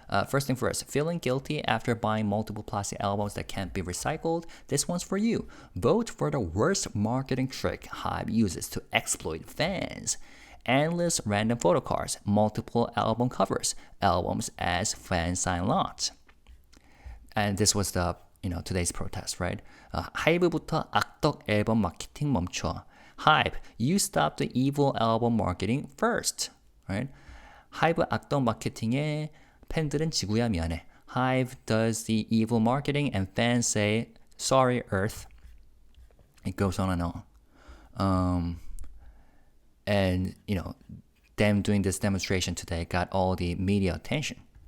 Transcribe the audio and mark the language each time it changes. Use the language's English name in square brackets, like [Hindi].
[English] First thing first, feeling guilty after buying multiple plastic albums that can't be recycled? This one's for you. Vote for the worst marketing trick HYBE uses to exploit fans. Endless random photo cards, multiple album covers, albums as fan sign lots. And this was the today's protest, right? [Korean] HYBE부터 악덕 앨범 마케팅 멈춰. [English] HYBE, you stop the evil album marketing first, right? [Korean] HYBE 악덕 마케팅에 팬들은 지구야 미안해. [English] HYBE does the evil marketing and fans say, sorry, Earth. It goes on and on. And, them doing this demonstration today got all the media attention.